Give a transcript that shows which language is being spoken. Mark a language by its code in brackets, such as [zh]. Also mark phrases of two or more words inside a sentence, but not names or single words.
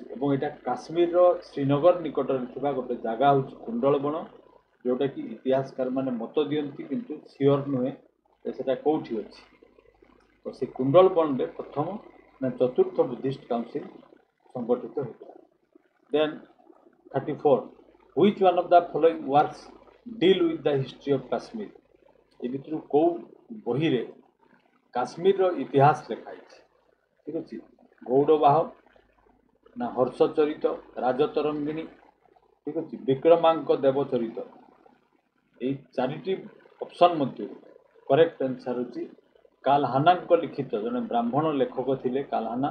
[or] ଏବଂ ଏଇଟା କାଶ୍ମୀରର ଶ୍ରୀନଗର ନିକଟରେ ଥିବା ଗୋଟେ ଜାଗା ହେଉଛି କୁଣ୍ଡଳବଣ, ଯେଉଁଟାକି ଇତିହାସକାରମାନେ ମତ ଦିଅନ୍ତି କିନ୍ତୁ ସିଓର ନୁହେଁ ଯେ ସେଟା କେଉଁଠି ଅଛି। ତ ସେ କୁଣ୍ଡଳବଣରେ ପ୍ରଥମ ନା ଚତୁର୍ଥ [en] Buddhist council [or] ସଂଗଠିତ ହୋଇଥିଲା। ଦେନ୍ 34. [en] Which one of the following works deal with the history of Kashmir? [or] ଏ ଭିତରୁ କେଉଁ ବହିରେ କାଶ୍ମୀରର ଇତିହାସ ଲେଖା ହେଇଛି ଠିକ୍ ଅଛି। ଗୌଡ଼ବାହ ନା ହର୍ଷଚରିତ, ରାଜତରଙ୍ଗିଣୀ ଠିକ୍ ଅଛି, ବିକ୍ରମାଙ୍କ ଦେବଚରିତ। এই ଚାରିଟି ଅପସନ୍ ମଧ୍ୟରୁ [en] correct answer [or] ହେଉଛି କାଲହାନାଙ୍କ ଲିଖିତ, ଜଣେ ବ୍ରାହ୍ମଣ ଲେଖକ ଥିଲେ କାଲହାନା।